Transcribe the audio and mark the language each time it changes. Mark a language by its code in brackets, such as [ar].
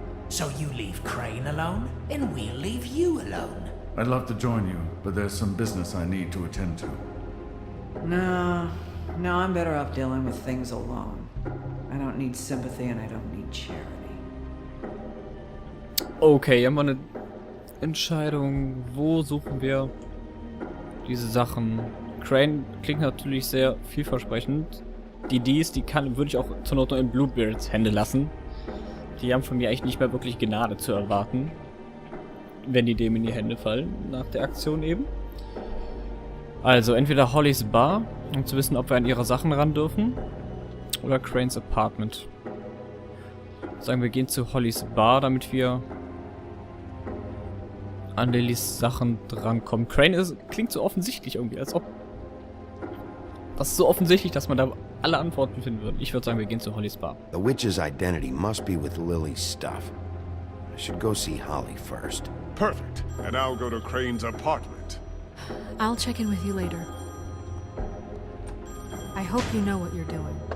[en] So you leave Crane alone, and we'll leave you alone. I'd love to join you, but there's some business I need to attend to. No, I'm better off dealing with things alone. I don't need sympathy and I don't need charity. [de] Okay, haben wir eine Entscheidung. Wo suchen wir diese Sachen? Crane klingt natürlich sehr vielversprechend. Die würde ich auch zur Not noch in Bluebeards Hände lassen. Die haben von mir eigentlich nicht mehr wirklich Gnade zu erwarten, wenn die dem in die Hände fallen, nach der Aktion eben. Also entweder Hollys Bar, um zu wissen, ob wir an ihre Sachen ran dürfen, oder Cranes Apartment. Sagen wir gehen zu Hollys Bar, damit wir an Lillys Sachen drankommen. Klingt so offensichtlich irgendwie, als ob... Das ist so offensichtlich, dass man da alle Antworten finden würde. Ich würde sagen, wir gehen zu Hollys Bar. [en] The witch's identity must be with Lily's stuff. I should go see Holly first. Perfect. And I'll go to Crane's apartment. I'll check in with you later. I hope you know what you're doing.